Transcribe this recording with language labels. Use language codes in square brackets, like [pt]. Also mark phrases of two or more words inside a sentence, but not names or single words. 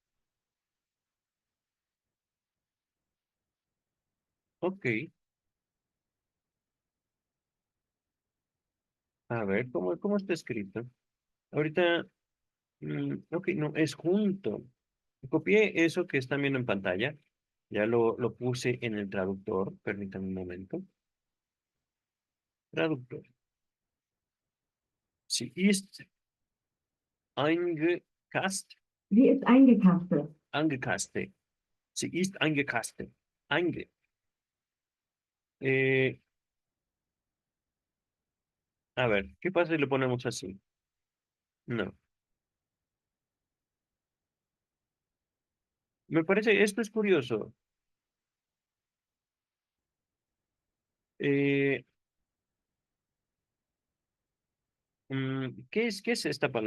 [es] Ok, a ver, ¿cómo está escrito? Ahorita, ok, no, es junto. Copié eso que están viendo en pantalla. Ya lo puse en el traductor. Permítanme un momento. Traductor. [de] Sie ist eingekast, Sie ist eingekapselt. angekastet. Sie ist eingekastet. Einge. [es] Eh, a ver, ¿qué pasa si lo ponemos así? No. Me parece, esto es curioso. Eh, ¿qué es esta palabra?